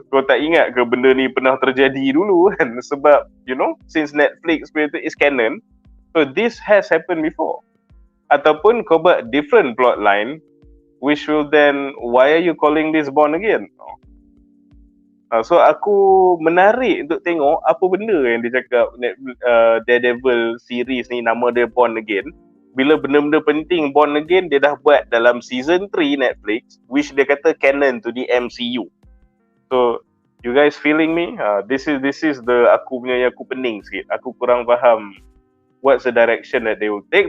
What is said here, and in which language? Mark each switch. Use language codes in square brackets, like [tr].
[ms] Kau tak ingat ke benda ni pernah terjadi dulu kan? Sebab, [en] you know, since Netflix is canon, so this has happened before. [ms] Ataupun kau buat [en] different plot line, which will then, why are you calling this Born Again? [ms] So aku menarik untuk tengok apa benda yang dia cakap Daredevil series ni nama dia Born Again. Bila benda-benda penting Born Again dia dah buat dalam season 3 Netflix, which dia kata canon to the MCU. [en] So you guys feeling me? This is the [ms] aku punya yang aku pening sikit. Aku kurang faham [en] what's the direction that they will take.